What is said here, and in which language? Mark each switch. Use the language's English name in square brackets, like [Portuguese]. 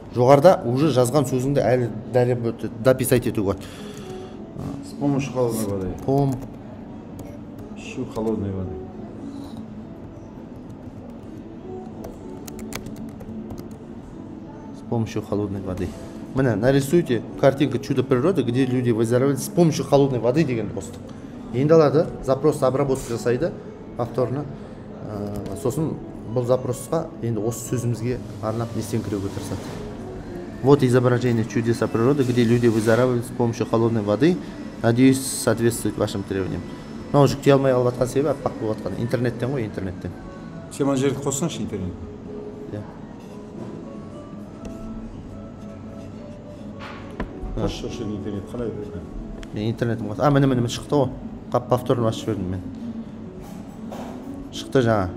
[Kazakh] Жоғарда уже жазған сөзіңді әлі дописать етуге болады. [Russian] С помощью холодной воды. Помощью холодной воды. С помощью холодной воды. Міне, нарисуйте картинка чудо природы, где люди выздоравливают с помощью холодной воды [Kazakh] деген қостық. Енді алады, запрос обработка жасайды повторно. Сосын бұл запросқа енді осы сөзімізге арнап не істеңкіреуге тырысады. [Russian] Вот изображение чудеса природы, где люди выздоравливают с помощью холодной воды. Надеюсь, соответствует вашим требованиям. [Kazakh] Мынау жүктей алмай қалып жатқан себебі аппақ болып жатқан. Интернеттен ғой, интернеттен. Сен мына жерді қоссаңшы интернет. Иә. Қосшы интернет қалай берді? Мен интернетім қосты. Міне шықты ғой. Повторно ашып жібердім мен. Шықты жаңа.